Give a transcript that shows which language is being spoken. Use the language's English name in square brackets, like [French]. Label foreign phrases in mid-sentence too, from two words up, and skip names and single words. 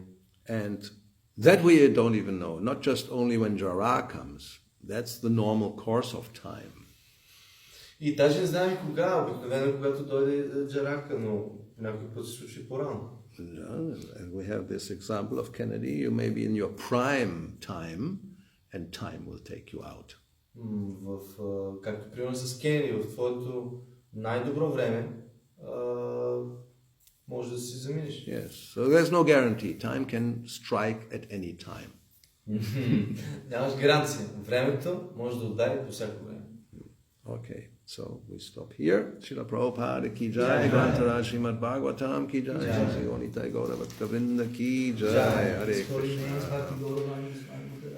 [English] And that we don't even know, not just only when Jara comes. That's the normal course of time. [Bulgarian] И даже не знаем кога, обикновено когато дойде джарака, но някой път се случи по-рано. [English] And we have this example of Kennedy. You may be in your prime time, and time will take you out. [Bulgarian] Както примерно с Кенеди, в твоето най-добро време, може да си заминеш. [English] Yes. So there's no guarantee. Time can strike at any time. [Bulgarian] Нямаш гаранция. Времето може да удари по всяко време. [English] Okay, so we stop here. [Hindi] श्रील प्रभुपाद की जय, ग्रंथराज श्रीमद् भागवतम् की जय, श्री निताई गौर भक्त वृंद की जय, हरे कृष्ण.